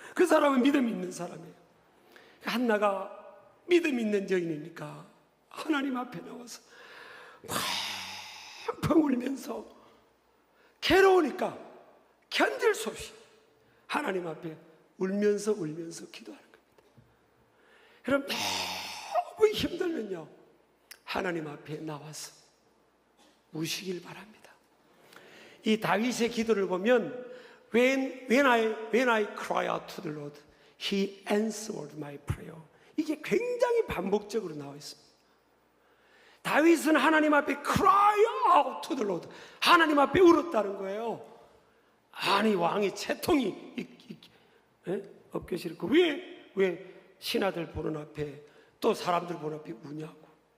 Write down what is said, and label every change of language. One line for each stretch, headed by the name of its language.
Korean: 그 사람은 믿음 있는 사람이에요. 한나가 믿음 있는 여인이니까 하나님 앞에 나와서 펑펑 울면서, 괴로우니까 견딜 수 없이 하나님 앞에 울면서 기도하는 겁니다. 그럼 너무 힘들면요, 하나님 앞에 나와서 우시길 바랍니다. 이 다윗의 기도를 보면
English: When I cry out to the Lord, He answered my prayer.
Korean: 이게 굉장히 반복적으로 나와 있습니다. 다윗은 하나님 앞에
English: cry out to the Lord,
Korean: 하나님 앞에 울었다는 거예요. 아니, 왕이 채통이 없게 싫고 왜 신하들 보는 앞에, 또 사람들 보는 앞에 우냐고.